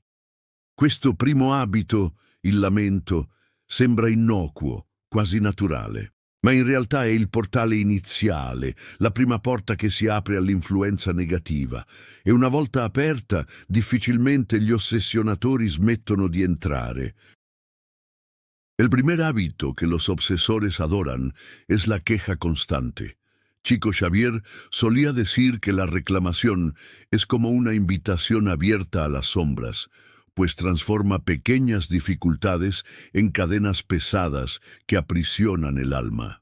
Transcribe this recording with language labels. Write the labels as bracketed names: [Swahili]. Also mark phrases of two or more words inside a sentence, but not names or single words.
[Italian] Questo primo abito, il lamento, sembra innocuo, quasi naturale, ma in realtà è il portale iniziale, la prima porta che si apre all'influenza negativa, e una volta aperta difficilmente gli ossessionatori smettono di entrare. [Spanish] El primer hábito que los obsesores adoran es la queja constante. Chico Xavier solía decir que la reclamación es como una invitación abierta a las sombras, pues transforma pequeñas dificultades en cadenas pesadas que aprisionan el alma.